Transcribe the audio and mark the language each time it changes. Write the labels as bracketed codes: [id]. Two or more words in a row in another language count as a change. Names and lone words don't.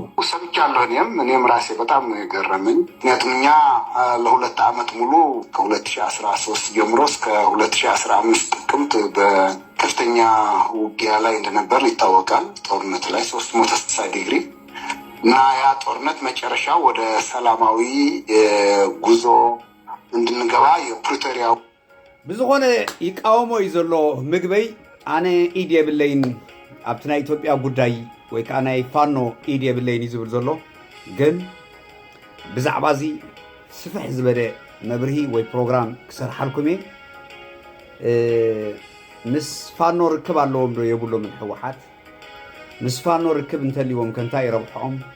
[am] ሰምቻለሁ እኔም ራሴ በጣም ነው የገረመኝ ምክንያቱም እኛ ለሁለት ዓመት ሙሉ ከ2013 ጀምሮ እስከ 2015 ጥቅምት በከፍተኛ ውጊያ ላይ እንደነበር ይታወቃል ጦርነት ላይ 360 ዲግሪ እና ያ ጦርነት መጨረሻ ወደ ሰላማዊ ጉዞ እንድንገባ የፕሪቶሪያው [ti] ብዝኾነ ይቃወሞ እዩ ዘሎ ምግበይ ኣነ ኢድ የብለይን ኣብቲ ናይ ኢትዮጵያ ጉዳይ ወይ ከዓ ናይ ፋኖ ኢድ የብለይን እዩ ዝብል ዘሎ ግን ብዛዕባ እዚ ስፍሕ ዝበለ መብርሂ ወይ ፕሮግራም ክሰርሓልኩም እየ ምስ ፋኖ ርክብ ኣለዎም ዶ የብሎምን ሕወሓት ምስ ፋኖ ርክብ እንተልይዎም ከንታይ ይረብሖም